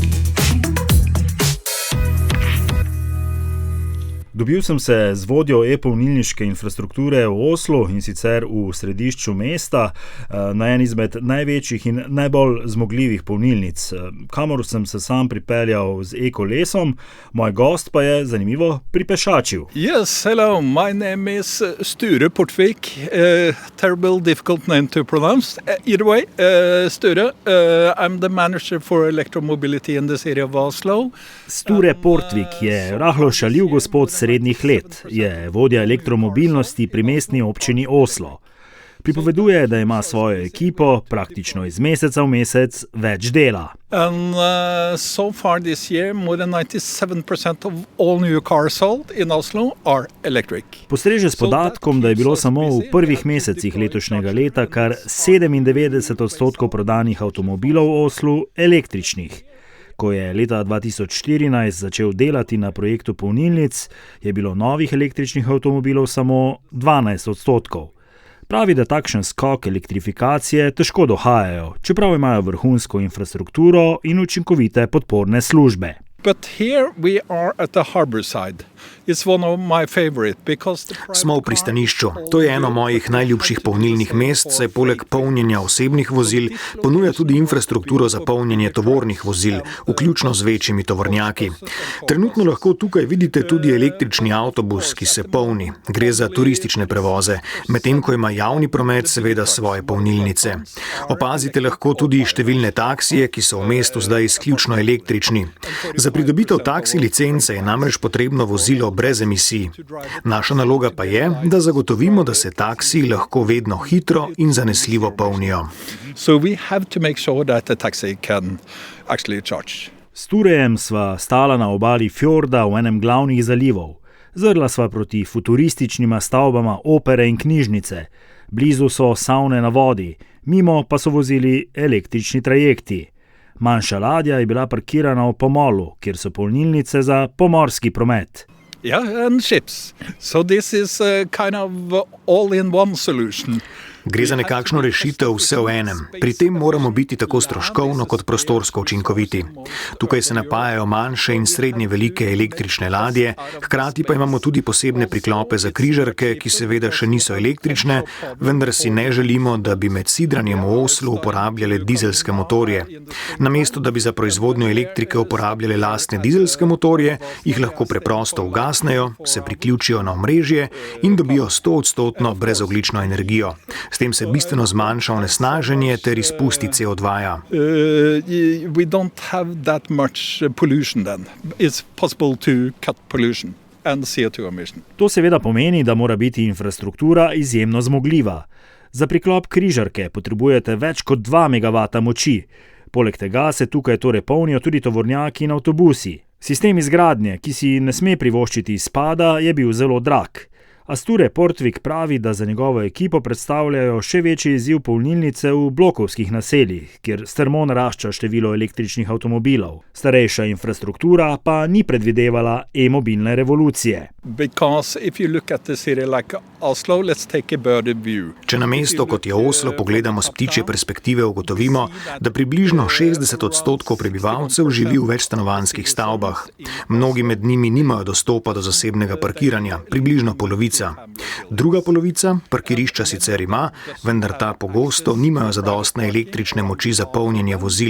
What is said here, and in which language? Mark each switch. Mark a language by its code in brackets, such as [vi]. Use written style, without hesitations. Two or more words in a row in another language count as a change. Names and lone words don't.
[sl] Dobil sem se z vodjo e-polnilniške infrastrukture v Oslu, in sicer v središču mesta, na en izmed največjih in najbolj zmogljivih polnilnic, kamor sem se sam pripeljal z e-kolesom. Moj gost pa je, zanimivo, pripešačil. [en] Yes, hello, my name is Sture Portvik. Terrible difficult name to pronounce. Either way, Sture, I'm the manager for electromobility in the city of Oslo. [sl] Sture Portvik je rahlo šaljiv gospod srednjih let, je vodja elektromobilnosti pri mestni občini Oslo. Pripoveduje, da ima svojo ekipo praktično iz meseca v mesec več dela. [en] And so far this year, more than 97% of all new cars sold in Oslo are electric. [sl] Postreže s podatkom, da je bilo samo v prvih mesecih letošnjega leta kar 97% prodanih avtomobilov v Oslu električnih. Ko je leta 2014 začel delati na projektu polnilnic, je bilo novih električnih avtomobilov samo 12%. Pravi, da takšen skok elektrifikacije težko dohajajo, čeprav imajo vrhunsko infrastrukturo in učinkovite podporne službe. [en] But here we are at the harbor side. It's one of my favorite because [sl] Smo v pristanišču. To je eno mojih najljubših polnilnih mest, saj poleg polnjenja osebnih vozil ponuja tudi infrastrukturo za polnjenje tovornih vozil, vključno z večjimi tovornjaki. Trenutno lahko tukaj vidite tudi električni avtobus, ki se polni. Gre za turistične prevoze, medtem ko ima javni promet seveda svoje polnilnice. Opazite lahko tudi številne taksije, ki so v mestu zdaj izključno električni. Za pridobitev taksi licence je namreč potrebno vozilo brez emisij. Naša naloga pa je, da zagotovimo, da se taksiji lahko vedno hitro in zanesljivo polnijo. [en] So we have to make sure that the taxi can actually charge. [sl] S Turejem sva stala na obali fjorda v enem glavnih zalivov. Zrla sva proti futurističnima stavbama opere in knjižnice. Blizu so savne na vodi, mimo pa so vozili električni trajekti. Manjša ladja je bila parkirana v pomolu, kjer so polnilnice za pomorski promet. [en] Yeah, and ships. So this is a kind of all-in-one solution. [sl] Gre za nekakšno rešitev vse v enem. Pri tem moramo biti tako stroškovno kot prostorsko učinkoviti. Tukaj se napajajo manjše in srednje velike električne ladje, hkrati pa imamo tudi posebne priklope za križarke, ki seveda še niso električne, vendar si ne želimo, da bi med sidranjem v Oslu uporabljale dizelske motorje. Namesto, da bi za proizvodnjo elektrike uporabljale lastne dizelske motorje, jih lahko preprosto ugasnejo, se priključijo na omrežje in dobijo 100% brezogljično energijo. S tem se bistveno zmanjša onesnaženje ter izpusti CO2. [en] We don't have that much pollution then. It's possible to cut pollution and CO2 emission. [sl] To seveda pomeni, da mora biti infrastruktura izjemno zmogljiva. Za priklop križarke potrebujete več kot 2 MW moči. Poleg tega se tukaj torej polnijo tudi tovornjaki in avtobusi. Sistem izgradnje, ki si ne sme privoščiti izpada, je bil zelo drag. Asture Portvik pravi, da za njegovo ekipo predstavljajo še večji izziv polnilnice v blokovskih naseljih, kjer strmo narašča število električnih avtomobilov. Starejša infrastruktura pa ni predvidevala e-mobilne revolucije. [en] Because if you look at the city like Oslo, let's take a birdie view. [sl] Če na mesto, kot je Oslo, pogledamo s ptičje perspektive, ugotovimo, da približno 60% prebivalcev živi v večstanovanjskih stavbah. Mnogi med njimi nimajo dostopa do zasebnega parkiranja, približno polovica. Druga polovica parkirišča sicer ima, vendar ta pogosto nimajo zadostne električne moči za polnjenje vozil.